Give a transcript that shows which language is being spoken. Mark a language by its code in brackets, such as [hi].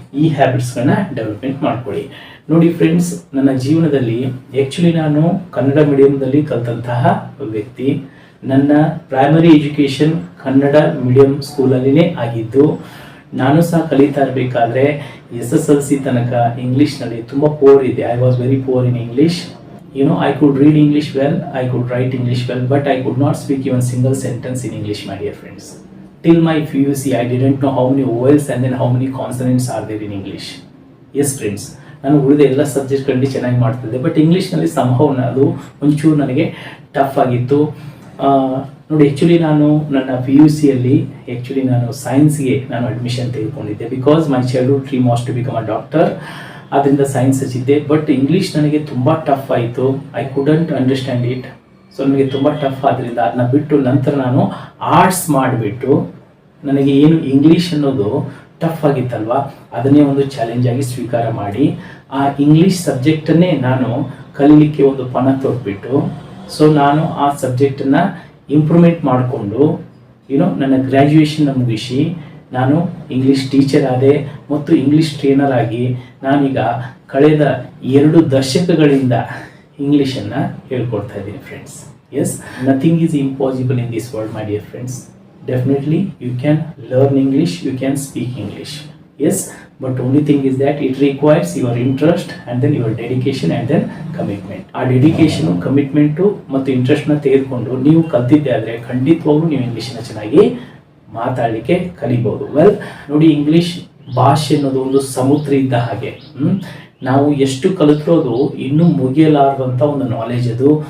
[kn] ಈ ಹ್ಯಾಬಿಟ್ಸ್ಗಳನ್ನ ಡೆವಲಪ್ಮೆಂಟ್ ಮಾಡ್ಕೊಳ್ಳಿ. ನೋಡಿ ಫ್ರೆಂಡ್ಸ್, ನನ್ನ ಜೀವನದಲ್ಲಿ ಆ್ಯಕ್ಚುಲಿ ನಾನು ಕನ್ನಡ ಮೀಡಿಯಂದಲ್ಲಿ ಕಲಿತಂತಹ ವ್ಯಕ್ತಿ. ನನ್ನ ಪ್ರೈಮರಿ ಎಜುಕೇಷನ್ ಕನ್ನಡ ಮೀಡಿಯಂ ಸ್ಕೂಲಲ್ಲಿನೇ ಆಗಿದ್ದು. ನಾನು ಸಹ ಕಲಿತಾ ಇರಬೇಕಾದ್ರೆ SSLC ತನಕ ಇಂಗ್ಲೀಷ್ನಲ್ಲಿ ತುಂಬ ಪೋರ್ ಇದೆ. [en] I was very poor in English. I could read English well, I could write English well, but I could not speak even single sentence in English, my dear friends. Till my PUC, I didn't know how many vowels and then how many consonants are there in English. [kn] Yes friends, ನಾನು ಉಳಿದ ಎಲ್ಲ ಸಬ್ಜೆಕ್ಟ್ಗಳಲ್ಲಿ ಚೆನ್ನಾಗಿ ಮಾಡ್ತಿದ್ದೆ, but ಇಂಗ್ಲೀಷ್ನಲ್ಲಿ ಸಂಭವ ಅದು ಒಂಚೂರು ನನಗೆ ಟಫ್ ಆಗಿತ್ತು. ನೋಡಿ, ಆ್ಯಕ್ಚುಲಿ ನಾನು ನನ್ನ PUCಯಲ್ಲಿ ನಾನು ಸೈನ್ಸ್ಗೆ ನಾನು admission ತೆಗೆದುಕೊಂಡಿದ್ದೆ. [en] Because my childhood dream was to become a doctor. [kn] ಅದರಿಂದ ಸೈನ್ಸ್ ಹಚ್ಚಿದ್ದೆ. ಬಟ್ ಇಂಗ್ಲೀಷ್ ನನಗೆ ತುಂಬ ಟಫ್ ಆಯಿತು. [en] I couldn't understand it. [kn] So ನನಗೆ ತುಂಬ ಟಫ್ ಆದ್ದರಿಂದ ಅದನ್ನ ಬಿಟ್ಟು ನಂತರ ನಾನು ಆರ್ಟ್ಸ್ ಮಾಡಿಬಿಟ್ಟು, ನನಗೆ ಏನು ಇಂಗ್ಲೀಷ್ ಅನ್ನೋದು ಟಫ್ ಆಗಿತ್ತಲ್ವ, ಅದನ್ನೇ ಒಂದು ಚಾಲೆಂಜ್ ಆಗಿ ಸ್ವೀಕಾರ ಮಾಡಿ ಆ ಇಂಗ್ಲೀಷ್ ಸಬ್ಜೆಕ್ಟನ್ನೇ ನಾನು ಕಲೀಲಿಕ್ಕೆ ಒಂದು ಪಣ ತೊಟ್ಬಿಟ್ಟು, ಸೊ ನಾನು ಆ ಸಬ್ಜೆಕ್ಟನ್ನು ಇಂಪ್ರೂವ್ಮೆಂಟ್ ಮಾಡಿಕೊಂಡು ನನ್ನ ಗ್ರ್ಯಾಜುಯೇಷನ್ನ ಮುಗಿಸಿ ನಾನು ಇಂಗ್ಲೀಷ್ ಟೀಚರ್ ಆದೆ ಮತ್ತು ಇಂಗ್ಲೀಷ್ ಟ್ರೈನರ್ ಆಗಿ ನಾನೀಗ ಕಳೆದ 2 ದಶಕಗಳಿಂದ ಇಂಗ್ಲೀಷನ್ನು ಹೇಳ್ಕೊಡ್ತಾ ಇದ್ದೀನಿ friends. [en] Yes, nothing is impossible in this world, my dear friends. Definitely you can learn English, you can speak English. Yes, but only thing is that it requires your interest and then your dedication and then commitment. [kn] ಆ dedication, commitment ಮತ್ತು ಇಂಟ್ರೆಸ್ಟ್ನ ತೆಗೆದುಕೊಂಡು ನೀವು ಕಲ್ತಿದ್ದೆ ಆದರೆ ಖಂಡಿತವಾಗ್ಲೂ ನೀವು ಇಂಗ್ಲೀಷನ್ನ ಚೆನ್ನಾಗಿ ಮಾತಾಡಲಿಕ್ಕೆ ಕಲಿಬಹುದು. Well, ನೋಡಿ, ಇಂಗ್ಲೀಷ್ ಭಾಷೆ ಅನ್ನೋದು ಒಂದು ಸಮುದ್ರ ಇದ್ದ ಹಾಗೆ. ನಾವು ಎಷ್ಟು ಕಲಿತಿರೋದು ಇನ್ನೂ ಮುಗಿಯಲಾರದಂಥ ಒಂದು ನಾಲೆಜ್ ಅದು.